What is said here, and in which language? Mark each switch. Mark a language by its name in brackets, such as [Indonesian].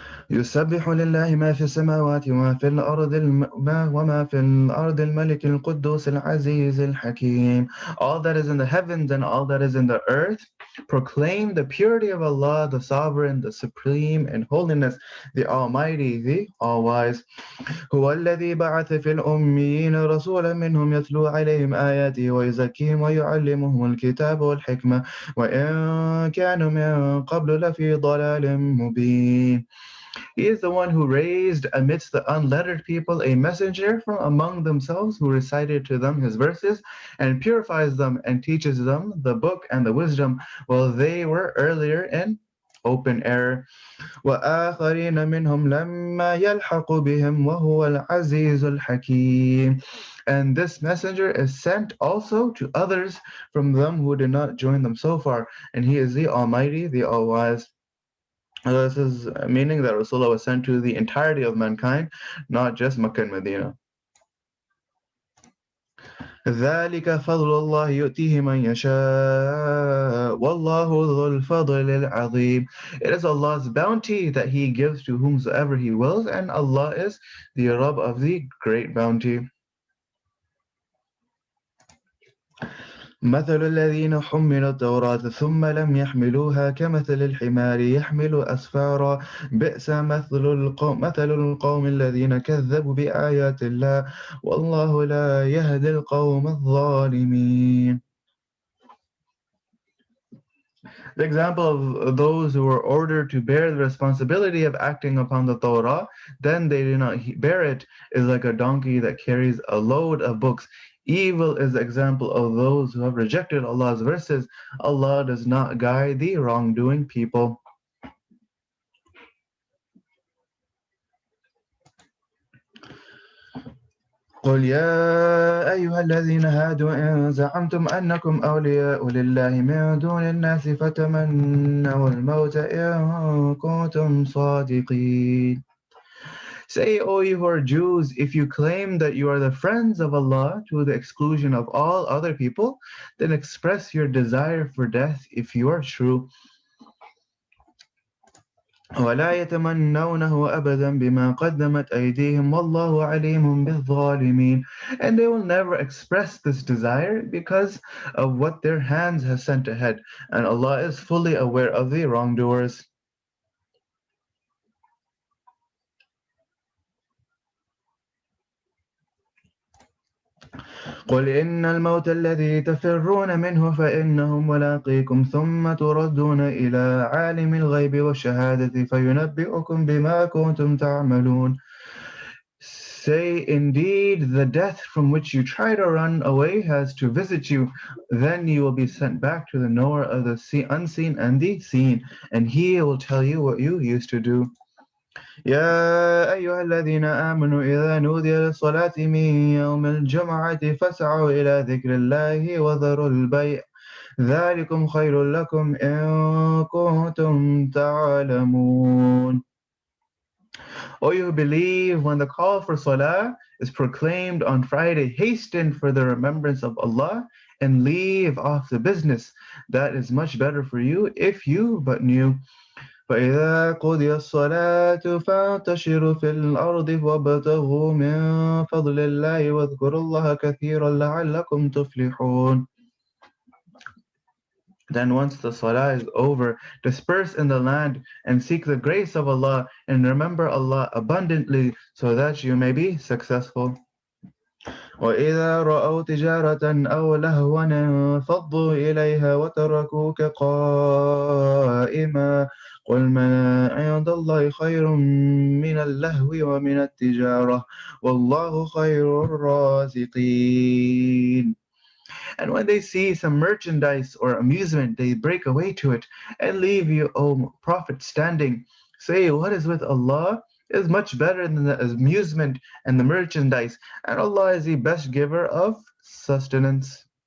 [Arabic] يسبح لله ما في السماوات وما في الأرض وما في الأرض الملك القدوس العزيز الحكيم. [English] All that is in the heavens and all that is in the earth proclaim the purity of Allah, the Sovereign, the Supreme in holiness, the Almighty, the All-Wise. [Arabic] هو الذي بعث في الأميين رسولا منهم يتلو عليهم آياته ويزكيهم ويعلمهم الكتاب والحكمة وإن كانوا من قبل لفي ضلال مبين. [English] He is the one who raised amidst the unlettered people a messenger from among themselves who recited to them his verses and purifies them and teaches them the book and the wisdom while they were earlier in open error. [Arabic] وآخرين منهم لما يلحق بهم وهو العزيز الحكيم. [English] And this messenger is sent also to others from them who did not join them so far, and he is the Almighty, the All-Wise. This is meaning that Rasulullah was sent to the entirety of mankind, not just Makkah and Medina. [Arabic] ذلك فضل الله يؤتيه من يشاء والله ذو الفضل العظيم. [English] It is Allah's bounty that He gives to whomsoever He wills, and Allah is the Rabb of the great bounty. [Arabic] مثل الذين حملوا التوراة ثم لم يحملوها كمثل الحمار يحمل أسفارا بئس مثل القوم الذين كذبوا بآيات الله والله لا يهدي القوم الظالمين. [English] The example of those who were ordered to bear the responsibility of acting upon the Torah, then they did not bear it, is like a donkey that carries a load of books. Evil is the example of those who have rejected Allah's verses. Allah does not guide the wrongdoing people. [Arabic] قل يا أيها الذين هادوا إن زعمتم أنكم أولياء لله من دون الناس فتمنوا الموت إن كنتم صادقين. [English] Say, O you who are Jews, if you claim that you are the friends of Allah to the exclusion of all other people, then express your desire for death if you are true. [Arabic] ولا يتمنونه أبدا بما قدمت أيديهم والله عليم بالظالمين. [English] And they will never express this desire because of what their hands have sent ahead, and Allah is fully aware of the wrongdoers. [Arabic] قل إن الموت الذي تفرون منه فإنه ملاقيكم ثم تردون إلى عالم الغيب والشهادة فينبئكم بما كنتم تعملون. [English] Say, indeed, the death from which you try to run away has to visit you. Then you will be sent back to the knower of the unseen and the seen, and he will tell you what you used to do. [Arabic] يا أيها الذين آمنوا إذا نودي للصلاة من يوم الجمعة فاسعوا إلى ذكر الله وذروا البيع ذلكم خير لكم إن كنتم تعلمون. [English] O you who believe, when the call for salah is proclaimed on Friday, hasten for the remembrance of Allah and leave off the business. That is much better for you if you but knew. [Arabic] فإذا قضي الصلاة فانتشروا في الأرض وابتغوا من فضل الله واذكروا الله كثيرا لعلكم تفلحون. [English] Then once the salah is over, disperse in the land and seek the grace of Allah and remember Allah abundantly so that you may be successful. [Arabic] وإذا رأوا تجارة أو لهوا انفضوا إليها وتركوك قائما قل ما عند الله خير من اللهو ومن التجارة والله خير الرازقين. [English] And when they see some merchandise or amusement, they break away to it and leave you, O Prophet, standing. Say, what is with Allah is much better than the amusement and the merchandise, and Allah is the best giver of sustenance.